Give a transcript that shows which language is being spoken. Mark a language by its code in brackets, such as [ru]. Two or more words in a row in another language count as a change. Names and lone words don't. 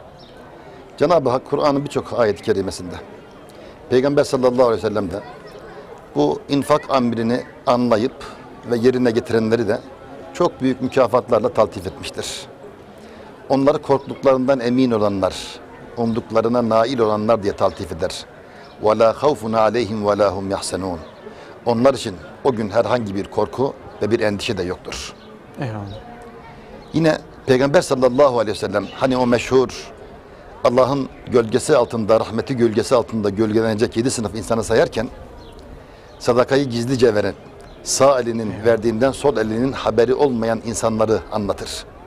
[tr] Cenab-ı Hak Kur'an'ın birçok ayet-i kerimesinde, Peygamber [ar] صلى الله عليه وسلم [tr] de bu infak emrini anlayıp ve yerine getirenleri de çok büyük mükafatlarla taltif etmiştir. Onları korktuklarından emin olanlar, umduklarına nail olanlar diye taltif eder. [ar] وَلَا خَوْفٌ عَلَيْهِمْ وَلَا هُمْ يَحْسَنُونَ. [tr] Onlar için o gün herhangi bir korku ve bir endişe de yoktur. Eyvallah. Yine Peygamber [ar] صلى الله عليه وسلم [tr] hani o meşhur Allah'ın gölgesi altında, rahmeti gölgesi altında gölgelenecek 7 sınıf insanı sayarken sadakayı gizlice veren, sağ elinin verdiğinden sol elinin haberi olmayan insanları anlatır.